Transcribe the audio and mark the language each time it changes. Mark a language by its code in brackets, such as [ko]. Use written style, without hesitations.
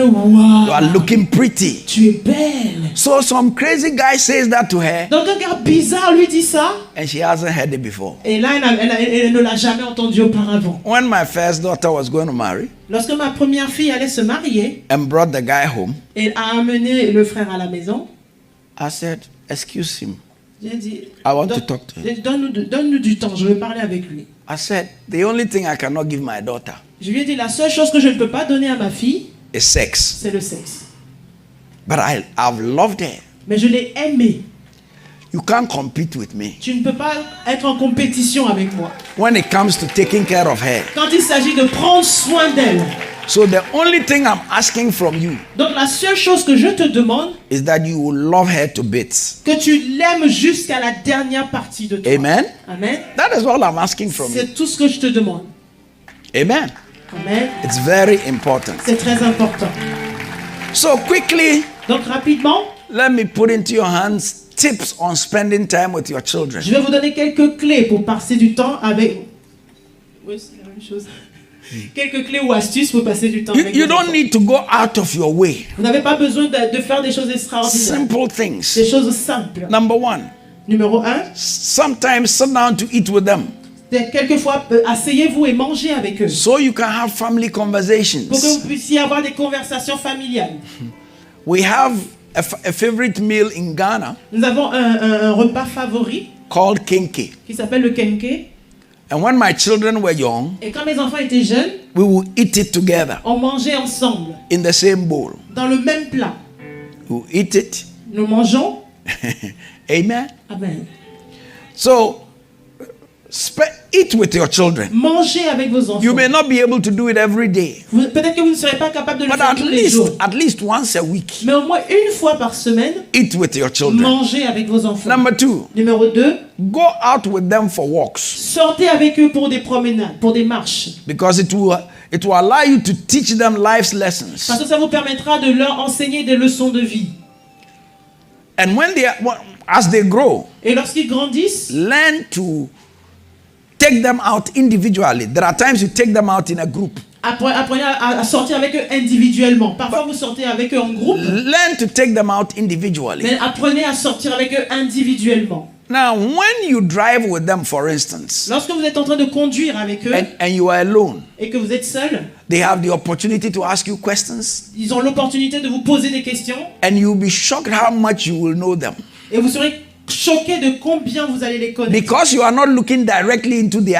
[en] you [fr] waouh, [en] are looking pretty. [fr] tu es belle. [en] So some crazy guy says that to her [fr] Donc un gars bizarre lui dit ça. [en] and she hasn't heard it before. [fr] Et là, elle ne l'a jamais entendu auparavant. [en] When my first daughter was going to marry [fr] Lorsque ma première fille allait se marier, [en] and brought the guy home, [fr] elle a amené le frère à la maison. [en] I said, excuse him. [fr] J'ai dit, [en] I want to talk to him. [fr] donne-nous du temps, je veux parler avec lui. [en] I said, the only thing I cannot give my daughter [fr] Je lui ai dit, la seule chose que je ne peux pas donner à ma fille, [en] is sex. [fr] c'est le sexe. [en] But I've loved her. [fr] Mais je l'ai aimée. [en] You can't compete with me. [fr] Tu ne peux pas être en compétition avec moi. [en] When it comes to taking care of her. [fr] Quand il s'agit de prendre soin d'elle. [en] So the only thing I'm asking from you [fr] Donc la seule chose que je te demande, [en] is that you will love her to bits. [fr] que tu l'aimes jusqu'à la dernière partie de toi. [en] Amen. [fr] Amen. [en] That is all I'm asking from you. [fr] C'est tout ce que je te demande. [en] Amen. [fr] Amen. [en] It's very important. [fr] C'est très important. [en] So quickly, [fr] Donc rapidement, [en] let me put into your hands tips on spending time with your children. [fr] je vais vous donner quelques clés pour passer du temps avec... Oui, c'est la même chose. Quelques clés ou astuces pour passer du temps avec [en] You [fr] vos enfants. [en] don't need to go out of your way. [fr] Vous n'avez pas besoin de faire des choses extraordinaires. [en] Simple things. [fr] Des choses simples. [en] Number one, [fr] Numéro 1, [en] sometimes sit down to eat with them [fr] quelquefois, asseyez-vous et mangez avec eux. [en] so you can have family [fr] Pour que [en] conversations. [fr] vous puissiez avoir des conversations familiales. [en] We have a favorite meal in Ghana [fr] Nous avons un repas favori [en] called kenke. [fr] qui s'appelle le kenke. [en] And when my children were young, [fr] Et quand mes enfants étaient jeunes, [en] we would eat it together [fr] on mangeait ensemble, [en] in the same bowl. [fr] dans le même plat. [en] We would eat it. [fr] Nous mangeons. [en] Amen. [fr] Amen. [en] So, eat with your children. [fr] Mangez avec vos enfants. [en] You may not be able to do it every day, [fr] Peut-être que vous ne serez pas capable de le [en] but [fr] faire tous les jours. [en] at least once a week, [fr] Mais au moins une fois par semaine, [en] eat with your children. [fr] mangez avec vos enfants. [en] Number two, [fr] Numéro 2, [en] go out with them for walks [fr] sortez avec eux pour des promenades, pour des marches. [en] because it will allow you to teach them life's lessons. [fr] Parce que ça vous permettra de leur enseigner des leçons de vie. [en] And as they grow, [fr] Et lorsqu'ils grandissent, [en] learn to take them out individually. There are times you take them out in a group. [fr] apprenez à sortir avec eux individuellement. Parfois, vous sortez avec eux en groupe, [en] Learn to take them out individually. [fr] mais apprenez à sortir avec eux individuellement. [en] Now, when you drive with them, for instance, [fr] Lorsque vous êtes en train de conduire avec eux [en] and you are alone, [fr] et que vous êtes seul, [en] they have the opportunity to ask you questions, [fr] ils ont l'opportunité de vous poser des questions [en] and you'll be shocked how much you will know them. [fr] et vous serez choqué de combien vous allez les connaître. [en] Because you are not looking directly into their